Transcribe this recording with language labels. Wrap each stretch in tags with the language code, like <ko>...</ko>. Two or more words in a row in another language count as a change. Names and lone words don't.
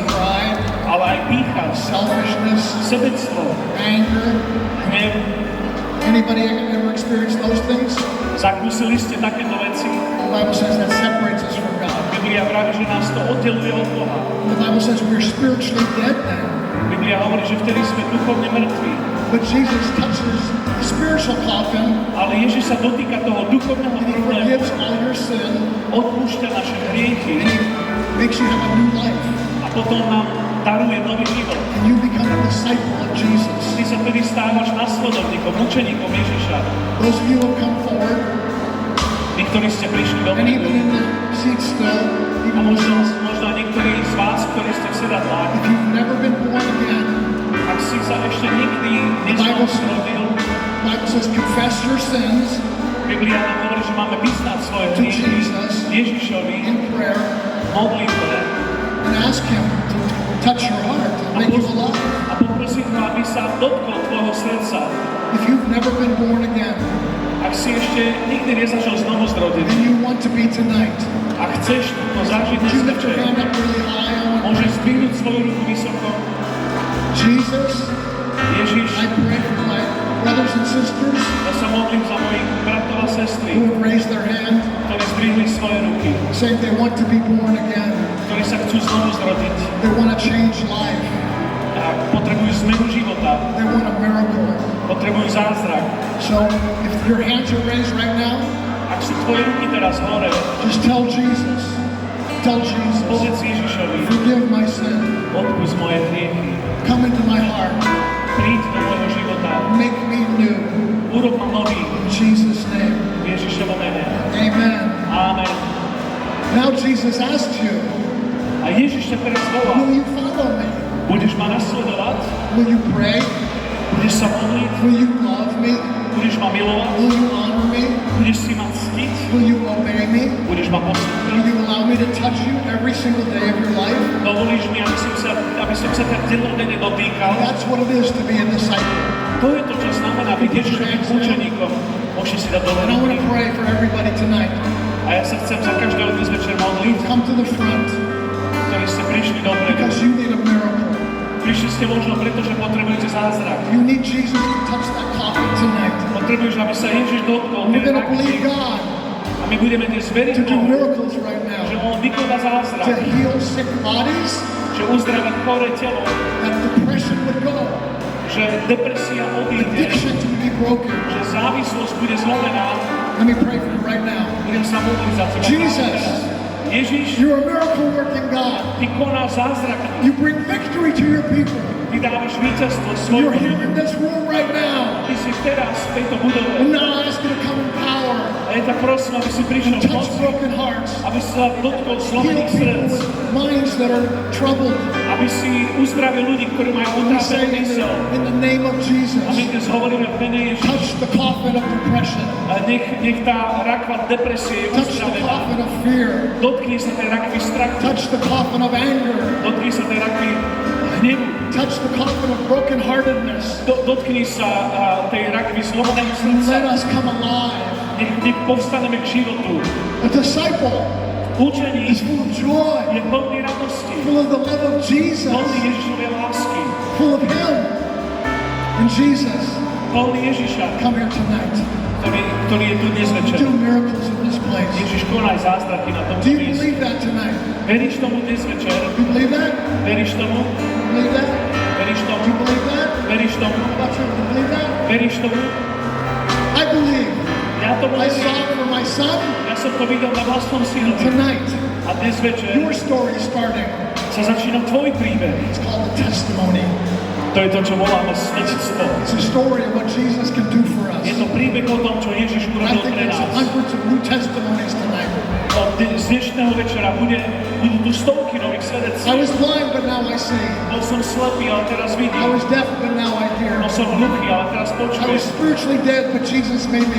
<en>pride,</en> <sk>ale aj pýcha,</sk> <en>selfishness,</en> <sk>sebectvo,</sk> <en>anger.</en> <sk>hnev.</sk> <en>Anybody ever experienced those things?</en> <sk>Zakúsili ste takéto veci?</sk> <en>The Bible says that separates us from God.</en> <sk>Biblia vraví, že nás to oddeluje od Boha.</sk> <en>The Bible says we're spiritually dead now.</en> <sk>Biblia hovorí, že vtedy sme duchovne mŕtvi.</sk> <en>But Jesus touches the spiritual coffin</en> <sk>Ale Ježiš sa dotýka toho duchovného</sk> <en>and He</en> <sk>problému,</sk> <en>forgives all your sin</en> <sk>odpúšťa naše hriechy</sk> <en>and He makes you have a new life.</en> <sk>a potom nám daruje nový život.</sk> <en>And you become a disciple of Jesus.</en> <sk>Ty sa vtedy stávaš nasledovníkom, učeníkom Ježiša.</sk> <en>Those of you who have come forward,</en> <sk>Tí, ktorí ste prišli do</sk> <en>and even in the seat still,</en> <sk>a</sk> <en>even</en> <sk>možno niektorí z vás, ktorí ste v sedadlách,</sk> <en>if you've never been born again,</en> <sk>ak si sa ešte nikdy nezrodil,</sk> <en>the Bible says confess your sins</en> <sk>Biblia nám hovorí, že máme vyznať svoje</sk> <en>to</en> <sk>hriechy</sk> <en>Jesus</en> <sk>Ježišovi</sk> <en>in prayer</en> <sk>v modlitbe</sk> <en>and ask Him to touch your heart and make you alive.</en> <sk>a poprosiť ho, aby sa dotkol tvojho srdca.</sk> <en>If you've never been born again</en> <sk>Ak si ešte nikdy nezažil znovu zrodiť</sk> <en>and you want to be tonight,</en> <sk>a chceš to zažiť</sk> <en>would</en> <sk>dnes</sk> <en>you lift your</en> <sk>večer,</sk> <en>hand up really high? I want</en> <sk>môžeš zdvihnúť svoju ruku vysoko.</sk> <en>Jesus,</en> <sk>Ježiš,</sk> <en>I pray for my brothers and sisters</en> <sk>ja sa modlím za mojich bratov a sestry,</sk> <en>who have raised their hand,</en> <sk>ktorí zdvihli svoje ruky,</sk> <en>saying they want to be born again.</en> <sk>ktorí sa chcú znovu zrodiť</sk> <en>They want to change life.</en> <sk>a potrebujú zmenu života,</sk> <en>They want a miracle.</en> <sk>potrebujú zázrak.</sk> <en>So if your hands are raised right now,</en> <sk>Ak sú tvoje ruky teraz hore,</sk> <en>just tell Jesus,</en> <sk>povedz Ježišovi,</sk> <en>forgive my sin.</en> <sk>odpusť moje hriechy,</sk> <en>Come into my heart.</en> <sk>príď do môjho života,</sk> <en>Make me new.</en> <sk>urob ma nový</sk> <en>In Jesus' name.</en> <sk>v Ježišovom mene.</sk> <en>Amen.</en> <sk>Amen.</sk> <en>Now Jesus asked you,</en> <sk>A Ježiš ťa teraz volá,</sk> <en>will you follow me?</en> <sk>budeš ma nasledovať,</sk> <en>Will you pray?</en> <sk>budeš sa modliť,</sk> <en>Will you love me?</en> <sk>budeš ma milovať,</sk> <en>Will you honor me?</en> <sk>budeš si ma ctiť,</sk> <en>Will you obey me?</en> <sk>budeš ma</sk> <en>Will</en> <sk>poslúchať,</sk> <en>you allow me to touch you every single day of your life?</en> <sk>dovolíš mi, aby som sa tak dennodenne dotýkal.</sk> <en>That's what it is to be a disciple.</en> <sk>To je to, čo znamená byť Ježišovým učeníkom. Môžeš si dať dole</sk> <en>And I want</en> <sk>ruky.</sk> <en>to pray for everybody tonight.</en> <sk>A ja sa chcem za každého dnes večer modliť,</sk> <en>Come to the front</en> <sk>ktorí ste prišli dopredu.</sk> <en>because you need a miracle.</en> <sk>Prišli ste možno preto, že potrebujete zázrak.</sk> <en>You need Jesus to touch that coffin tonight.</en> <sk>Potrebuješ, aby sa Ježiš dotkol</sk> <en>We're</en> <sk>tej</sk> <en>going to believe</en> <sk>rakvy.</sk> <en>God</en> <sk>A my budeme dnes veriť</sk> <en>to do</en> <sk>Bohu,</sk> <en>miracles right</en> <sk>že</sk> <en>now, On</en> <sk>vykoná</sk> <en>to</en> <sk>zázrak,</sk> <en>heal sick bodies,</en> <sk>že uzdraví choré telo,</sk> <en>that depression would go,</en> <sk>že depresia odíde,</sk> <en>addiction to be broken.</en> <sk>že závislosť bude zlomená.</sk> <en>Let me pray for you right now.</en> <sk>Budem sa modliť za teba.</sk> <en>Jesus.</en> <sk>Ježiš,</sk> <en>You're a miracle working God.</en> <sk>Ty konáš zázrak,</sk> <en>You bring victory to your people.</en> <sk>Ty dávaš víťazstvo</sk> <en>You're</en> <sk>svojmu</sk> <en>here</en> <sk>ľudu.</sk> <en>in this room right now.</en> <sk>Ty si teraz v tejto budove.</sk> <en>And now I ask you to come in power.</en> <sk>A ja ťa prosím, aby si prišiel v</sk> <en>Touch</en> <sk>moci,</sk> <en>broken hearts.</en> <sk>aby si sa dotkol</sk> <en>Heal</en> <sk>zlomených</sk> <en>people</en> <sk>srdc,</sk> <en>with minds that are troubled.</en> <sk>aby si uzdravil ľudí, ktorí majú</sk> <en>We say</en> <sk>utrápenú mysel.</sk> <en>in the name of</en> <sk>A my</sk> <en>Jesus,</en> <sk>dnes hovoríme v mene Ježiš.</sk> <en>touch the coffin of depression.</en> <sk>A nech tá rakva depresie je</sk> <en>Touch the</en> <sk>uzdravená.</sk> <en>coffin of fear.</en> <sk>Dotkni sa tej rakvy strachu.</sk> <en>Touch the coffin of anger.</en> <sk>Dotkni sa tej rakvy hnevu.</sk> <en>Touch the coffin of brokenheartedness.</en> <sk>Dotkni sa tej rakvy zlomeného</sk> <en>And let</en> <sk>srdca.</sk> <en>us come alive.</en> <sk>Nech povstaneme k životu.</sk> <en>A disciple</en> <sk>Učeník</sk> <en>is full of joy,</en> <sk>je plný radosti,</sk> <en>full of the love of Jesus,</en> <sk>plný Ježišovej lásky,</sk> <en>full of Him. And Jesus,</en> <sk>plný Ježiša,</sk> <en>come here tonight.</en> <sk>ktorý je tu dnes večer.</sk> <en>Do miracles in this place.</en> <sk>Ježiš, konaj zázraky na</sk> <en>Do</en> <sk>tomto</sk> <en>you</en> <sk>mieste.</sk> <en>believe that tonight?</en> <sk>Veríš tomu dnes večer?</sk> <en>You believe that?</en> <sk>Veríš tomu?</sk> <en>Believe that?</en> <sk>Veríš tomu?</sk> <en>You believe that?</en> <sk>Veríš tomu?</sk> <en>About you, you believe that?</en> <sk>Veríš tomu?</sk> <en>I believe.</en> <sk>Ja tomu</sk> <en>I saw</en> <sk>verím.</sk> <en>it for my son</en> <sk>Ja som to videl na vlastnom synovi.</sk> <en>tonight.</en> <sk>A dnes večer</sk> <en>Your story is starting.</en> <sk>sa začína tvoj príbeh.</sk> <en>It's called the testimony.</en> <sk>To je to, čo voláme svedectvo.</sk> <en>It's a story of what Jesus can do for us.</en> <sk>Je to príbeh o tom, čo Ježiš</sk> <en>I</en> <sk>urobil</sk> <en>think</en> <sk>pre</sk> <en>there's</en> <sk>nás.</sk> <en>hundreds of new testimonies tonight.</en> <sk>Z dnešného večera budú tu stovky nových</sk> <en>I</en> <sk>svedectví.</sk> <en>was blind, but now I see.</en> <sk>Bol som slepý, ale teraz</sk> <en>I</en> <sk>vidím.</sk> <en>was deaf, but now I hear.</en> <sk>Bol som hluchý, ale teraz</sk> <en>I</en> <sk>počujem.</sk> <en>was spiritually dead, but Jesus made me</en>